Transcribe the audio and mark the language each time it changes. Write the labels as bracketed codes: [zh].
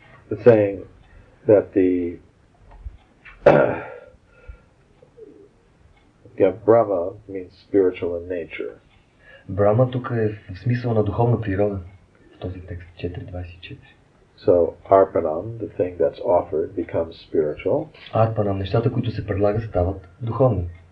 [en] It's saying that the Brahma means spiritual in nature. [bg] Брама тук е в смисъл на духовна природа. В този текст 4.24. [en] So, arpanam, the thing that's offered, becomes spiritual. [bg] Арпанам, нещата, които се предлагат, стават духовни.